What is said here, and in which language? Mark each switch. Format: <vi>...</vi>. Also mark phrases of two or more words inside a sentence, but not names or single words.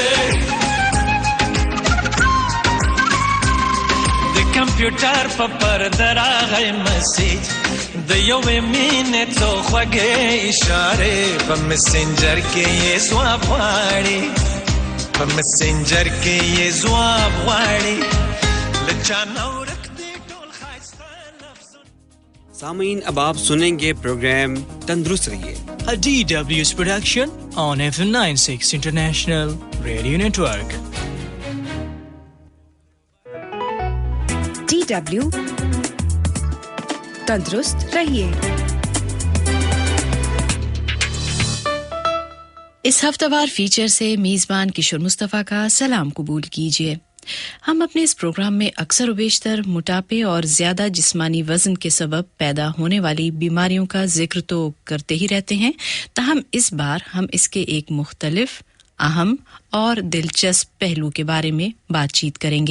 <ps>کمپیوټر په پرده راغی مسیج د یو مینې څو خوږې اشارې په مسنجر کې یې ځواب غواړي له چا نه ورک دی ټول ښایسته لفظونه</ps> <ur>سامعین اب آپ سنیں گے پروگرام تندرست رہیے</ur> <en>A DW's production on FM 96 International Radio Network.</en> <ur>DW تندرست رہیے. اس ہفتہ وار فیچر سے میزبان کشور مصطفیٰ کا سلام قبول کیجیے. ہم اپنے اس پروگرام میں اکثر و بیشتر موٹاپے اور زیادہ جسمانی وزن کے سبب پیدا ہونے والی بیماریوں کا ذکر تو کرتے ہی رہتے ہیں، تاہم اس بار ہم اس کے ایک مختلف اہم اور دلچسپ پہلو کے بارے میں بات چیت کریں گے.</ur>